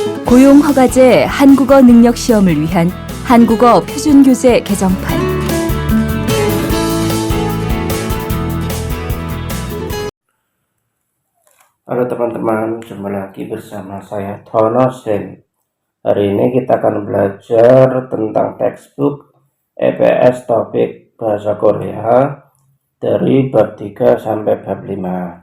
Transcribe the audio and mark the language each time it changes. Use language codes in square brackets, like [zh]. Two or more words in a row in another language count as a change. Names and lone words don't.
[ko] 고용허가제 한국어 능력 시험을 위한 한국어 표준교재 개정판. [id] Halo teman-teman, jumpa lagi bersama saya Tono Sen. Hari ini kita akan belajar tentang textbook EPS topik bahasa Korea dari bab 3 sampai bab 5.